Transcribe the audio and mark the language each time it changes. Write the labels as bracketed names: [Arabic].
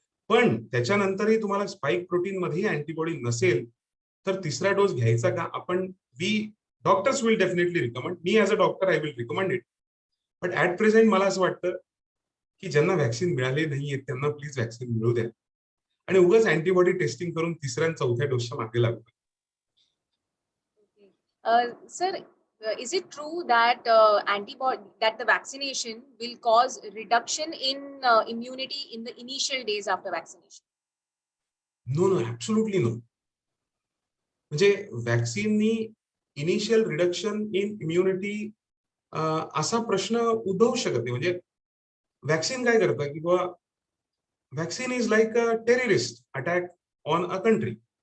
[Marathi] पण त्याच्यानंतरही तुम्हाला स्पाइक प्रोटीन मध्ये अँटीबॉडी नसेल तर तिसरा डोस घ्यायचा का? [English] आपण, we doctors will definitely recommend, मी as a doctor I will recommend it. But at present [Marathi] मला असं वाटतं की ज्यांना व्हॅक्सिन मिळाले नाहीये त्यांना प्लीज व्हॅक्सिन मिळू द्या आणि उगाच अँटीबॉडी टेस्टिंग करून तिसऱ्या आणि चौथ्या डोसच्या मागे लागू. [English] Sir, is it true that that the vaccination will cause reduction in immunity in the initial days after vaccination? No, no, absolutely no. [Marathi] म्हणजे व्हॅक्सिननी [English] initial reduction in immunity [Marathi] असा प्रश्न उद्भवू शकत नाही. म्हणजे व्हॅक्सिन काय करतं की बाबा, [English] Vaccine is like a terrorist attack on a country.